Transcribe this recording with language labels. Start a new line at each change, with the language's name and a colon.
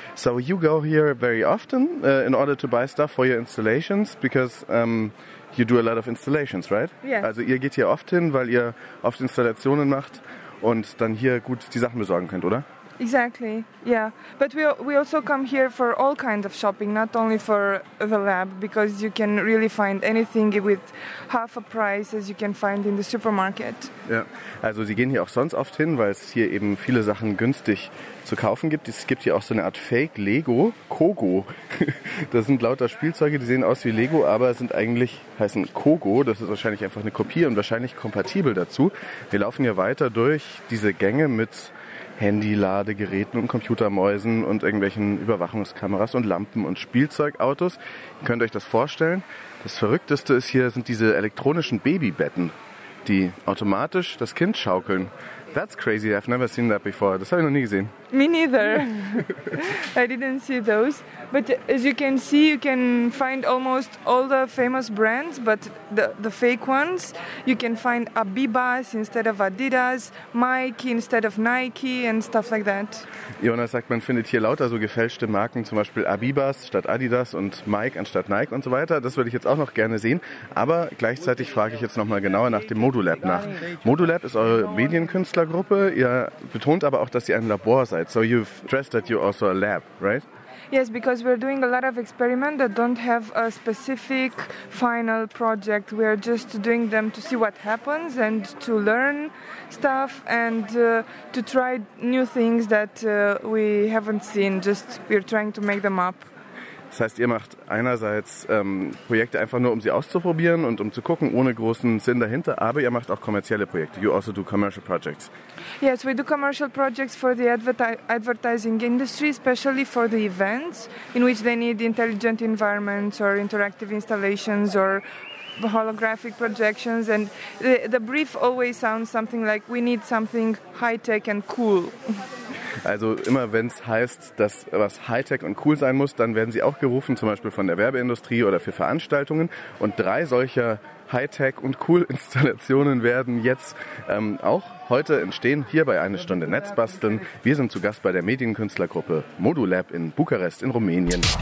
English: So you go here very often in order to buy stuff for your installations, because you do a lot of installations, right? Yeah.
German: Also ihr geht hier oft hin, weil ihr oft Installationen macht und dann hier gut die Sachen besorgen könnt, oder?
English: Exactly, yeah. But we also come here for all kinds of shopping, not only for the lab, because you can really find anything with half a price as you can find in the supermarket.
German: Ja, also sie gehen hier auch sonst oft hin, weil es hier eben viele Sachen günstig zu kaufen gibt. Es gibt hier auch so eine Art Fake-Lego-Kogo. Das sind lauter Spielzeuge, die sehen aus wie Lego, aber sind eigentlich, heißen Kogo. Das ist wahrscheinlich einfach eine Kopie und wahrscheinlich kompatibel dazu. Wir laufen hier weiter durch diese Gänge mit Handy-Ladegeräten und Computermäusen und irgendwelchen Überwachungskameras und Lampen und Spielzeugautos. Ihr könnt euch das vorstellen. Das Verrückteste ist hier, sind diese elektronischen Babybetten, die automatisch das Kind schaukeln.
English: That's crazy. I've never seen that before.
German: Das habe ich noch nie gesehen.
English: Me neither. I didn't see those. But as you can see, you can find almost all the famous brands, but the fake ones. You can find Abibas instead of Adidas, Mikey instead of Nike and stuff like that.
German: Jonas sagt, man findet hier lauter so gefälschte Marken, zum Beispiel Abibas statt Adidas und Mike anstatt Nike und so weiter. Das würde ich jetzt auch noch gerne sehen. Aber gleichzeitig frage ich jetzt nochmal genauer nach dem Modulab nach. Modulab ist eure Medienkünstlergruppe. Ihr betont aber auch, dass ihr ein Labor seid.
English: So you've stressed that you're also a lab, right? Yes, because we're doing a lot of experiments that don't have a specific final project. We're just doing them to see what happens and to learn stuff and to try new things that we haven't seen. Just we're trying to make them up.
German: Das heißt, ihr macht einerseits Projekte einfach nur, um sie auszuprobieren und um zu gucken, ohne großen Sinn dahinter, aber ihr macht auch kommerzielle Projekte.
English: You also do commercial projects. Yes, we do commercial projects for the advertising industry, especially for the events in which they need intelligent environments or interactive installations or holographic projections. And the brief always sounds something like, we need something high-tech and cool.
German: Also immer wenn es heißt, dass was Hightech und cool sein muss, dann werden sie auch gerufen, zum Beispiel von der Werbeindustrie oder für Veranstaltungen. Und drei solcher Hightech und cool Installationen werden jetzt auch heute entstehen, hier bei Eine Stunde Netzbasteln. Wir sind zu Gast bei der Medienkünstlergruppe Modulab in Bukarest in Rumänien.